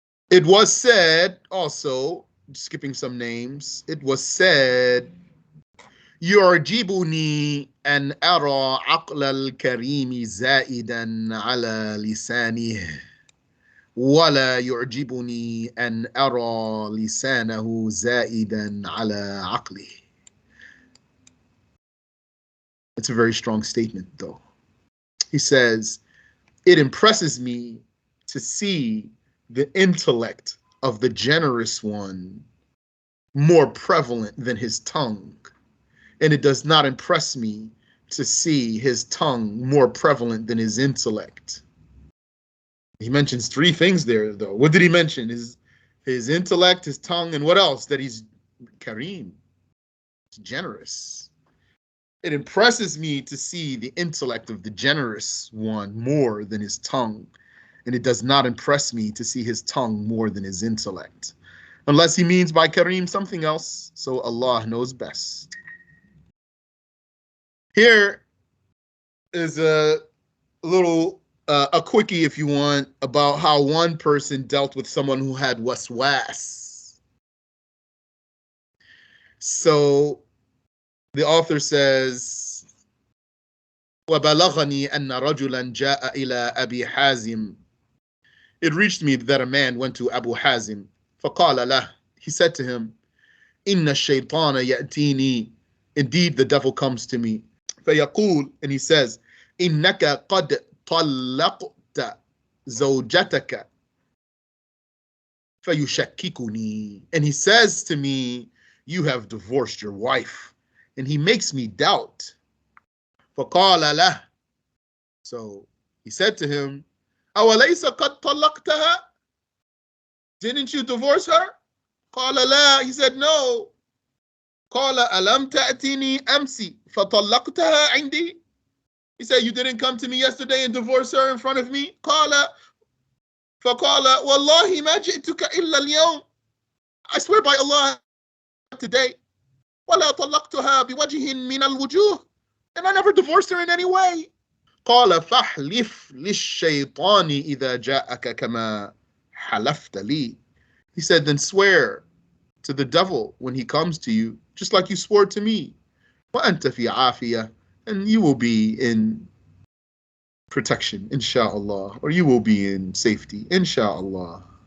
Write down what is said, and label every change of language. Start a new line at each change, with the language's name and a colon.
English: It was said also, skipping some names, it was said,
Arabic: Youre Jibuni أن أرى عقل الكريم زائدا على لسانه ولا يعجبني أن أرى لسانه زائدا على عقله.
English: It's a very strong statement, though. He says, it impresses me to see the intellect of the generous one more prevalent than his tongue, and it does not impress me to see his tongue more prevalent than his intellect. He mentions three things there, though. What did he mention? His intellect, his tongue, and what else? That he's Kareem, he's generous. It impresses me to see the intellect of the generous one more than his tongue, and it does not impress me to see his tongue more than his intellect. Unless he means by Kareem something else, so Allah knows best. Here is a little a quickie, if you want, about how one person dealt with someone who had waswas. So the author says,
Arabic: وَبَلَغَنِي أَنَّ رَجُلًا جَاءَ إِلَى أَبِي حَازِمٍ.
English: It reached me that a man went to Abu Hazim.
Arabic: فَقَالَ لَهُ,
English: he said to him,
Arabic: إِنَّ الشَّيْطَانَ يَأْتِينِي
English: indeed the devil comes to me.
Arabic: فيقول,
English: and he says,
Arabic: إنك قد طلقت زوجتك فيشككني.
English: And he says to me, you have divorced your wife. And he makes me doubt.
Arabic: فقال له,
English: so he said to him,
Arabic: أوليس قد طلقتها?
English: Didn't you divorce her?
Arabic: قال لا.
English: He said, no.
Arabic: قال ألم تأتني أمسي فطلقتها عندي?
English: He said, you didn't come to me yesterday and divorce her in front of me?
Arabic: قال فقال والله ما جئتك إلا اليوم.
English: I swear by Allah, today.
Arabic: ولا طلقتها بوجه من الوجوه.
English: And I never divorced her in any way.
Arabic: قال فاحلف للشيطان إذا جاءك كما حلفت لي.
English: He said, then swear to the devil when he comes to you, just like you swore to me.
Arabic: وأنت في عافية,
English: and you will be in protection, inshallah, or you will be in safety, inshallah.